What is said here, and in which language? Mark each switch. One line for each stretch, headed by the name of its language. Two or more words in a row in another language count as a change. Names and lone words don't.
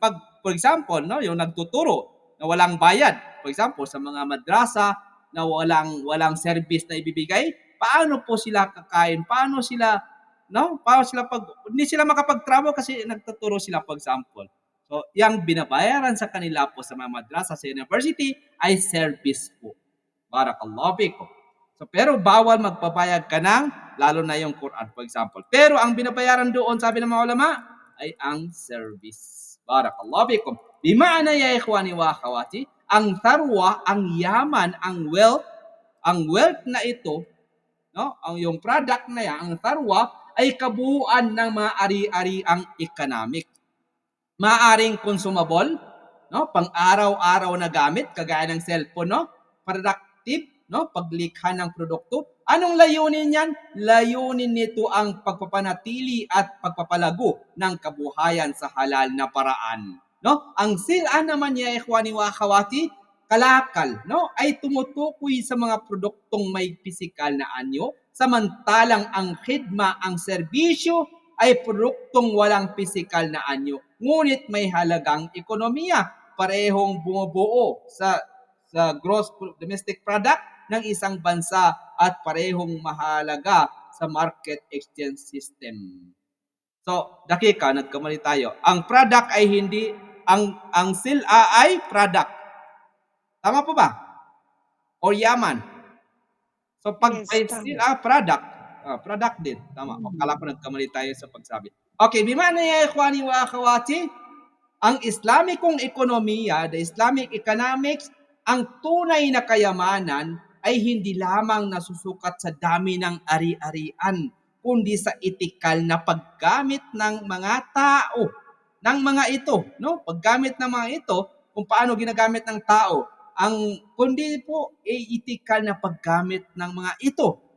English: For example,
Filipino: yung nagtuturo na walang bayad,
English: for example,
Filipino: sa mga madrasa na walang service na ibibigay, paano po sila kakain? Paano sila hindi sila makapag-travel kasi nagtuturo sila,
English: for example.
Filipino: So, yung binabayaran sa kanila po sa mga madrasa sa university ay service po.
Arabic: بارك الله فيكم.
Filipino: So, pero bawal magpabayad ka ng, lalo na yung Quran,
English: for example.
Filipino: Pero ang binabayaran doon, sabi ng mga ulama, ay ang service.
Arabic: بارك الله فيكم. بمعنى يا إخواني وأخواتي,
Filipino: ang tharwa, ang yaman, ang wealth na ito, ang yung product na yan, ang tharwa, ay kabuuan ng mga ari-ariang economic. Maaring consumable, pang-araw-araw na gamit, kagaya ng cellphone, productive, paglikha ng produkto. Anong layunin yan? Layunin nito ang pagpapanatili at pagpapalago ng kabuhayan sa halal na paraan. Ang sila naman
Arabic: يا إخواني وأخواتي,
Filipino: kalakal, ay tumutukoy sa mga produktong may pisikal na anyo, samantalang ang khidma, ang serbisyo, ay produktong walang pisikal na anyo, ngunit may halagang ekonomiya, parehong bumubuo sa
English: gross domestic product
Filipino: ng isang bansa at parehong mahalaga sa
English: market exchange system.
Filipino: So, dakika, nagkamali tayo. Ang product ay hindi, ang sila ay product. Tama po ba? O yaman. So, pag Yes, may tama. sila product din. Tama. Kala ko nagkamali tayo sa pagsabi. Okay,
Arabic: بمعنى يا إخواني وأخواتي,
Filipino: ang Islamikong ekonomiya,
English: the Islamic economics,
Filipino: ang tunay na kayamanan ay hindi lamang nasusukat sa dami ng ari-arian, kundi sa etikal na paggamit ng mga tao, ng mga ito, paggamit ng mga ito, kung paano ginagamit ng tao, kundi po etikal na paggamit ng mga ito.